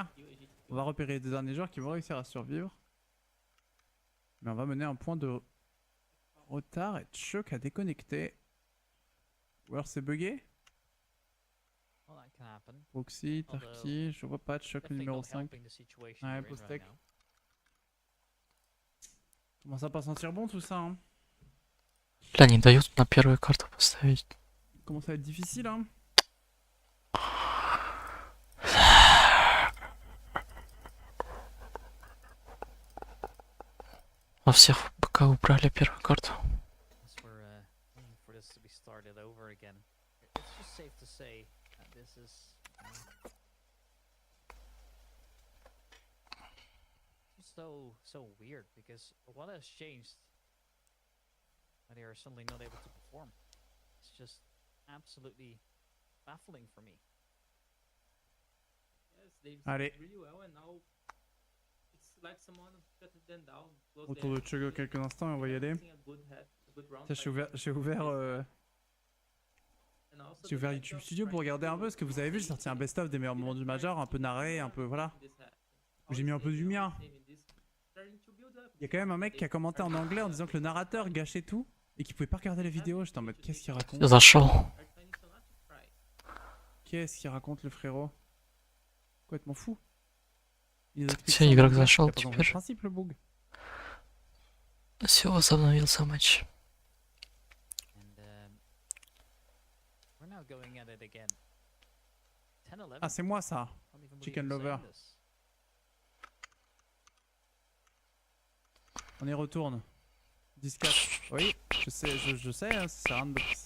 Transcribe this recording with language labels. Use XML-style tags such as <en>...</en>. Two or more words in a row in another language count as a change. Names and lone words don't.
<fr>On va repérer des derniers joueurs qui vont réussir à survivre. Mais on va mener un point de retard et Choc à déconnecter. Ou alors c'est bugué. Proxy, Tarki, je vois pas de Choc le numéro 5. Ouais, Postec. Comment ça pas sentir bon tout ça hein?</fr> <ru>Бля, не дают на первую карту поставить.</ru> <fr>Comment ça va être difficile hein?</fr> <ru>Во всех пока убрали первую карту.</ru> <en>So weird because what has changed? They are suddenly not able to perform. It's just absolutely baffling for me.</en> <fr>Allez. Autour de Chuggo quelques instants et on va y aller. J'ai ouvert YouTube Studio pour regarder un peu ce que vous avez vu. J'ai sorti un best-of des meilleurs moments du Major, un peu narré, un peu voilà. J'ai mis un peu du mien. Il y a quand même un mec qui a commenté en anglais en disant que le narrateur gâchait tout et qu'il pouvait pas regarder les vidéos. J'étais en mode qu'est-ce qu'il raconte? Qu'est-ce qu'il raconte le frérot? Complètement fou.</fr> <ru>Все, игрок зашел теперь.</ru> <fr>Принцип, le bug.</fr> <ru>Все, возобновился матч.</ru> <fr>Ah, c'est moi ça. Chicken Lover. On y retourne. 10-4. Oui, je sais, hein, ça sert à rien de le préciser.</fr>